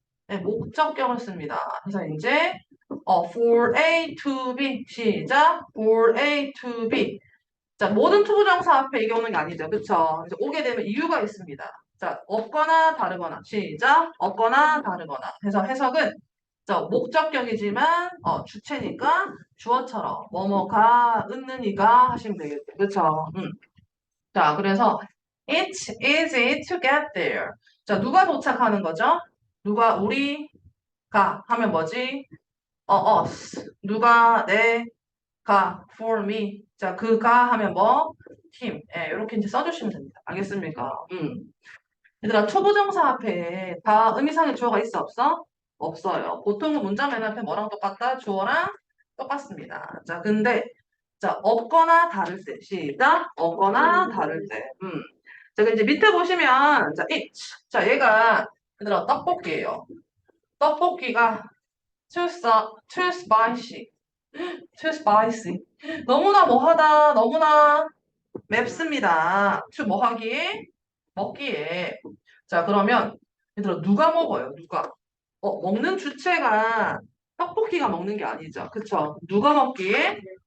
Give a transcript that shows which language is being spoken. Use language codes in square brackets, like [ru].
[ko] 네, 목적격을 씁니다. 그래서 이제 for A to B 시작 for A to B 자, 모든 투부정사 앞에 이게 오는 게 아니죠. 그쵸? 이제 오게 되면 이유가 있습니다. 자, 없거나 다르거나. 시작. 없거나 다르거나. 해서 해석은 목적격이지만 주체니까 주어처럼 뭐뭐가 은는이가 하시면 되겠죠. 그쵸? 자, 그래서 [en] it's easy to get there. [ko] 자, 누가 도착하는 거죠? 누가 우리가 하면 뭐지? us. 누가 내가 [en] for me. [ko] 자, 그가 하면 뭐? him. 예, 이렇게 이제 써주시면 됩니다. 알겠습니까? 얘들아, 초보정사 앞에 다 의미상의 주어가 있어, 없어? 없어요. 보통은 문장 맨 앞에 뭐랑 똑같다? 주어랑 똑같습니다. 자, 근데, 자, 없거나 다를 때. 시작. 없거나 다를 때. 자, 이제 밑에 보시면, 자, it. 자, 얘가, 얘들아, 떡볶이에요. 떡볶이가 [en] too spicy. too spicy. [ko] 너무나 뭐하다, 너무나 맵습니다. to 뭐 하기에? 먹기에. 자, 그러면 얘들아 누가 먹어요? 누가? 먹는 주체가 떡볶이가 먹는 게 아니죠. 그쵸? 누가 먹기에?